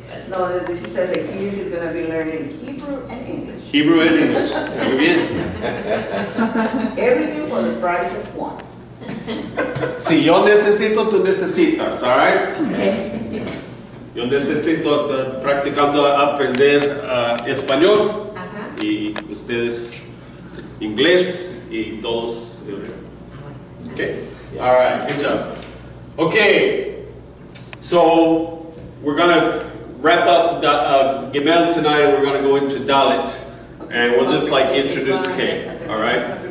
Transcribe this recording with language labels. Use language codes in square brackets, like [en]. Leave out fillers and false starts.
[en] No, she says that here is going to be learning Hebrew and English. Hebrew and English. [es] Muy bien. [en] Everything for the price of one. [es] Si yo necesito, tú necesitas, alright? Yo necesito practicando aprender español y ustedes inglés y todos. [en] Okay? Alright, good job. Okay, so we're going to wrap up Gimel tonight and we're going to go into Dalet. And we'll just like introduce K, alright?